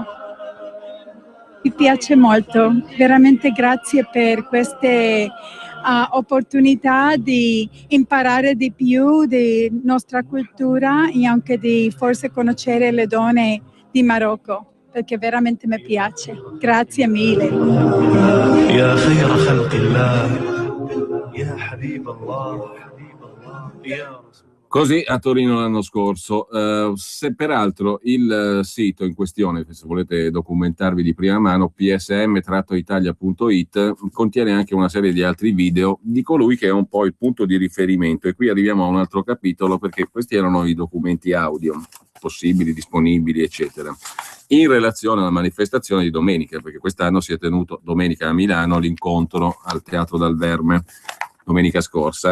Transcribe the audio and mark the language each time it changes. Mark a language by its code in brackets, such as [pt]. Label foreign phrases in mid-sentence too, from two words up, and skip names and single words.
[it] Mi piace molto, veramente grazie per queste opportunità di imparare di più di nostra cultura e anche di forse conoscere le donne di Marocco, perché veramente mi piace. Grazie mille. [ar] يا خير خلق الله، يا حبيب الله، يا رسول. [it] Così a Torino l'anno scorso. Se peraltro il sito in questione, se volete documentarvi di prima mano, psm-italia.it, contiene anche una serie di altri video di colui che è un po' il punto di riferimento. E qui arriviamo a un altro capitolo, perché questi erano i documenti audio possibili, disponibili, eccetera, in relazione alla manifestazione di domenica, perché quest'anno si è tenuto domenica a Milano l'incontro al Teatro Dal Verme, domenica scorsa.